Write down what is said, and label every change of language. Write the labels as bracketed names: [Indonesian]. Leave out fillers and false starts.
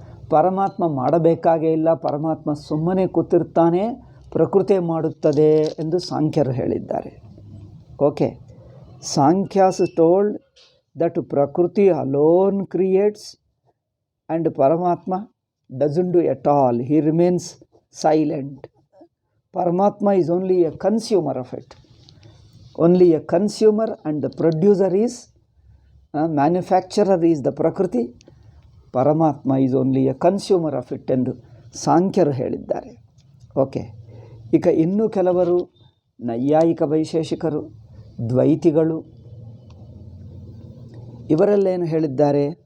[Kannada] ಪರಮಾತ್ಮ ಮಾಡಬೇಕಾಗೇ ಇಲ್ಲ, ಪರಮಾತ್ಮ ಸುಮ್ಮನೆ ಕೂತಿರ್ತಾನೆ, ಪ್ರಕೃತಿ ಮಾಡುತ್ತದೆ ಎಂದು ಸಾಂಖ್ಯರು ಹೇಳಿದ್ದಾರೆ. [English] Okay, Sankhyas told that Prakriti alone creates and Paramatma doesn't do at all, he remains silent. Paramatma is only a consumer of it, only a consumer, and the producer is manufacturer is the Prakriti. Paramatma is only a consumer of it [Kannada] ಎಂದು ಸಾಂಖ್ಯರು ಹೇಳಿದ್ದಾರೆ. Okay, ಈಗ ಇನ್ನೂ ಕೆಲವರು ನೈಯಾಯಿಕ ವೈಶೇಷಿಕರು, ದ್ವೈತಿಗಳು, ಇವರೆಲ್ಲೇನು ಹೇಳಿದ್ದಾರೆ?